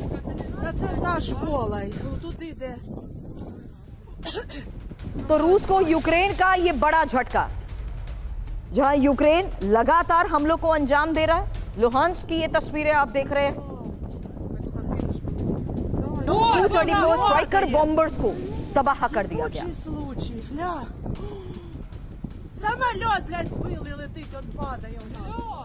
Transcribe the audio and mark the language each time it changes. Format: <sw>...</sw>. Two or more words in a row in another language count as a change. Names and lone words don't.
<hi>तो रूस को यूक्रेन का ये बड़ा झटका, जहां यूक्रेन लगातार हमलों को अंजाम दे रहा है। लुहांस्क की ये तस्वीरें आप देख रहे हैं। Su-34 स्ट्राइकर बॉम्बर्स को तबाह कर दिया गया।</hi> <ru>Самолет, блядь, был и летить, он падає у нас.</ru>